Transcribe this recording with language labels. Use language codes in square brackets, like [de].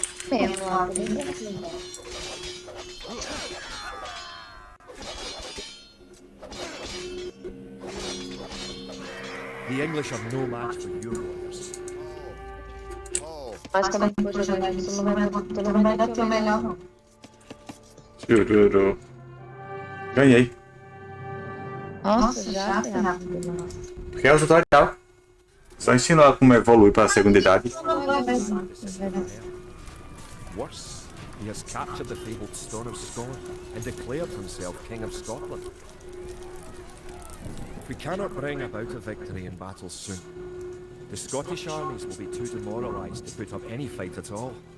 [pt] Mesmo lá, bem pertinho. [en] The English are no match for your warriors. Tall. [pt] Mas quando a gente for jogar isso, não vai dar teu melhor, não. Chururu. Ganhei. Nossa, já foi rápido. Porque é o tutorial. Só ensinou como evolui para a segunda idade. [en] Worse, he has captured the fabled Stone of Scotland and declared himself King of Scotland. If we cannot bring about a victory in battle soon, the Scottish armies will be too demoralised to put up any fight at all.